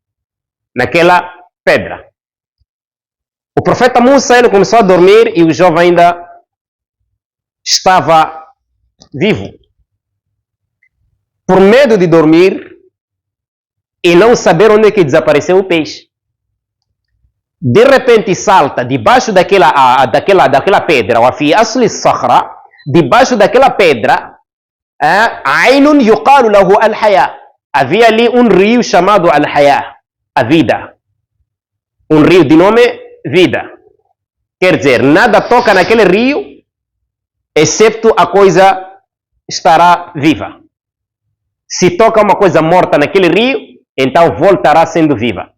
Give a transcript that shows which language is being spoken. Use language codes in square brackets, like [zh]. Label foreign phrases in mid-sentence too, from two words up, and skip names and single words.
[pt] O profeta Musa, ele começou a dormir e o jovem ainda estava vivo. Por medo de dormir e não saber onde é que desapareceu o peixe, de repente salta debaixo daquela pedra, ou [ar] في أصل صخرة, [pt] debaixo daquela pedra, [ar] عين يقال له الحياة, [pt] havia ali um rio chamado al-haya, a vida, um rio de nome vida. Quer dizer, nada toca naquele rio excepto a coisa estará viva. Se toca uma coisa morta naquele rio, então voltará sendo viva.